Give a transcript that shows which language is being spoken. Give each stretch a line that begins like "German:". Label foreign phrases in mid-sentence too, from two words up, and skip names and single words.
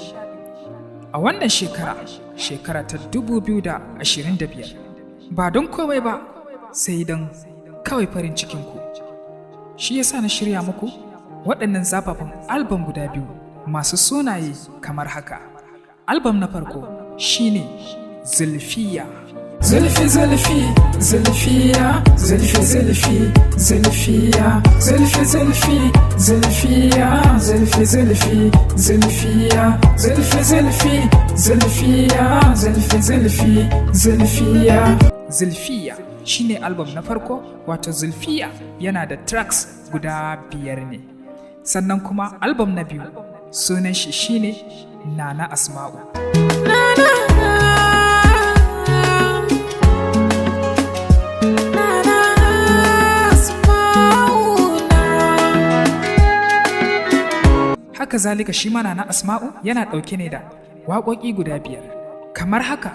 Hausa: A wannan shekara ta 2025 ba don komai ba sai don kawai farin cikinku. Shi yasa na shirya muku waɗannan zafafan albam guda biyu masu sunaye kamar haka. Albam na farko shine Zulfiya. Zulfi zulfi zulfiya zulfi zulfi zulfiya zulfi zulfi zulfiya zulfi zulfi zulfiya zulfi zulfi zulfiya zulfi zulfi zulfiya. Zulfiya shine album na farko, wato Zulfiya yana da tracks guda 5 ne. Sannan kuma album na biyu sunan shi shine Nana Asma'u. Haka zalika shi ma Nana Asma'u yana ɗauke ne da waƙoƙi guda 5 kamar haka.